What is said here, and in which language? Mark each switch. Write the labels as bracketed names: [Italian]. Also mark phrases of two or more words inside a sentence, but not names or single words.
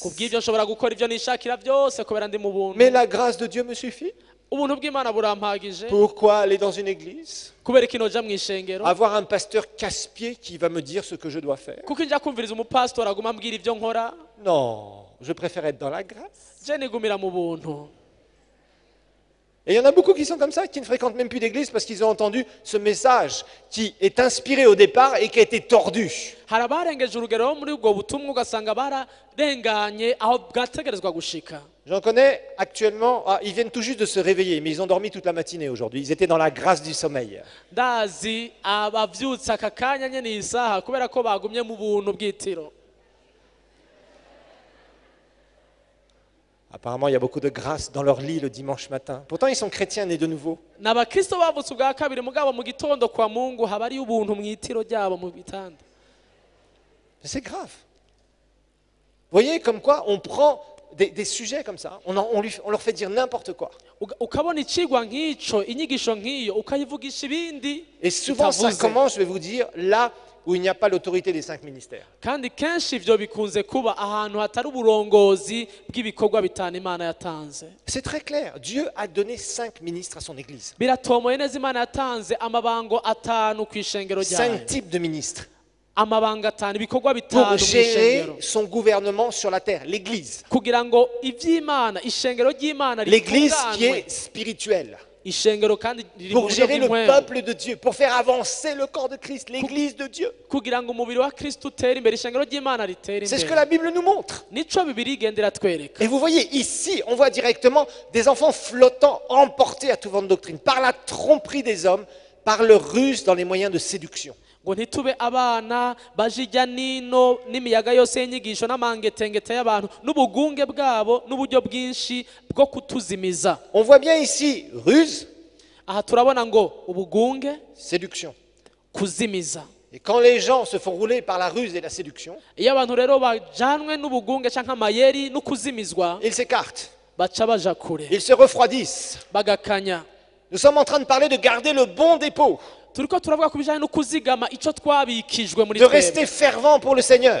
[Rundi] kubw'ivyo nshobora gukora ivyo nishakira byose kubera ndi mu buntu. [French] Mais la grâce de Dieu me suffit. [Rundi] Ubuntu bw'Imana burampagije. [French] Pourquoi aller dans une église? [Rundi] kubera ikintu ja mw'ishengero, [French] Avoir un pasteur casse-pied qui va me dire ce que je dois faire? [Rundi] kuko njya kumviriza umupasitori aguma ambwira ivyo nkora. [French] Non, je préfère être dans la grâce. [Rundi] Je nigumira mu buntu. [French] Et il y en a beaucoup qui sont comme ça, qui ne fréquentent même plus d'église parce qu'ils ont entendu ce message qui est inspiré au départ et qui a été tordu. [Rundi] hari abarengeje urugero muri ubwo butumwa ugasanga bararenganye aho bwategerezwa gushika. [French] J'en connais actuellement, ils viennent tout juste de se réveiller, mais ils ont dormi toute la matinée aujourd'hui. Ils étaient dans la grâce du sommeil. [Rundi] Ndazi abavyutse aka kanya nyene iyi saha kubera ko bagumye mu buntu bw'itiro. [French] Apparemment, il y a beaucoup de grâce dans leur lit le dimanche matin. Pourtant, ils sont chrétiens nés de nouveau. [Rundi] ni abakristo bavutse ubwa kabiri mugabo mu gitondo kwa mungu haba hariyo ubuntu mu itiro ryabo mu bitanda. [French] Mais c'est grave. Vous voyez comme quoi on prend des sujets comme ça, on leur fait dire n'importe quoi. [Rundi] Ukabona icigwa nk'ico, inyigisho nk'iyo ukayivugisha ibindi. [French] Et souvent ça commence, je vais vous dire, là où il n'y a pas l'autorité des 5 ministères. [Rundi] Kandi kenshi ivyo bikunze kuba ahantu hatari uburongozi bw'ibikorwa bitanu Imana yatanze. [French] C'est très clair, Dieu a donné 5 ministres à son église. [Rundi] Biratomoye neza Imana yatanze amabango atanu kw'ishengero ryayo. [French] 5 types de ministres. [Rundi] Amabanga atanu, ibikorwa bitanu [French] Pour [Rundi] mu [French] gérer [Rundi] ishengero. [French] son gouvernement sur la terre, l'église. [Rundi] Kugira ngo ivy'Imana, ishengero ry'Imana [French] L'église qui [Rundi] ritunganywe. [French] est spirituelle. [Rundi] Ishengero kandi riri mu [French] Pour [Rundi] buryo [French] gérer le [Rundi] bw'impwemu. [French] peuple de Dieu, pour faire avancer le corps de Christ, l'église de Dieu. [Rundi] Kugira ngo umubiri wa Kristo utere imbere, ishengero ry'Imana ritere [French] C'est ce que [Rundi] imbere. [French] la Bible nous montre. [Rundi] Nico Bibiliya igenda iratwereka. [French] Et vous voyez ici, on voit directement des enfants flottants, emportés à tout vent de doctrine, par la tromperie des hommes, par leur ruse dans les moyens de séduction. [Rundi] Ngo ntitube abana bajijya nino n'imiyaga yose y'inyigisho n'amangetengete y'abantu n'ubugunge bwabo n'uburyo bwinshi bwo kutuzimiza. [French] On voit bien ici ruse, [Rundi] Aha turabona ngo ubugunge, [French] séduction. [Rundi] kuzimiza. [French] Et quand les gens se font rouler par la ruse et la séduction, [Rundi] Iyo abantu rero bajanwe n'ubugunge canke amayeri no kuzimizwa, [French] ils s'écartent, [Rundi] baca baja kure, [French] ils se refroidissent. [Rundi] bagakanya. [French] Nous sommes en train de parler de garder le bon dépôt, [Rundi] Turiko turavuga ku bijanye no kuzigama ico twabikijwe muri [French] de [Rundi] twebwe. [French] rester fervent pour le Seigneur.